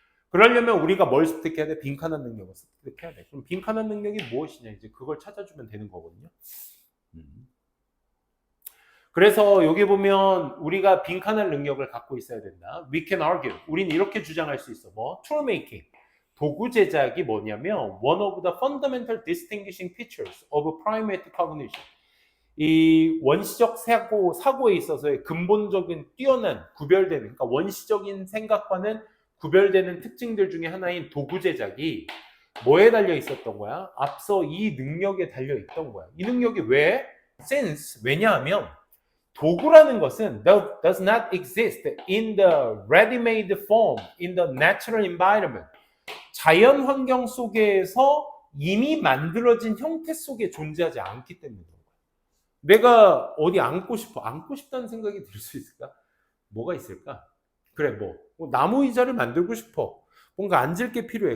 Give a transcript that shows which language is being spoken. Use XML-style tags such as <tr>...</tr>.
<ko>그러려면 우리가 뭘 습득해야 돼? 빈칸한 능력을 습득해야 돼. 그럼 빈칸한 능력이 무엇이냐? 이제 그걸 찾아주면 되는 거거든요. 그래서 여기 보면 우리가 빈칸한 능력을 갖고 있어야 된다.</ko> <en>We can argue.</en> <ko>우리는 이렇게 주장할 수 있어. 뭐?</ko> <en>tool making.</en> <ko>도구 제작이 뭐냐면</ko> <en>one of the fundamental distinguishing features of primate cognition.</en> <ko>이 원시적 사고에 있어서의 근본적인 뛰어난 구별되는, 그러니까 원시적인 생각과는 구별되는 특징들 중에 하나인 도구 제작이 뭐에 달려 있었던 거야? 앞서 이 능력에 달려 있던 거야. 이 능력이 왜?</ko> <en>Since,</en> <ko>왜냐하면 도구라는 것은</ko> <en>does not exist in the ready-made form, in the natural environment.</en> <ko>자연 환경 속에서 이미 만들어진 형태 속에 존재하지 않기 때문에 그런 거야. 내가 어디 앉고 싶다는 생각이 들 수 있을까? 뭐가 있을까? 그래, 뭐 나무 의자를 만들고 싶어. 뭔가 앉을 게 필요해.</ko>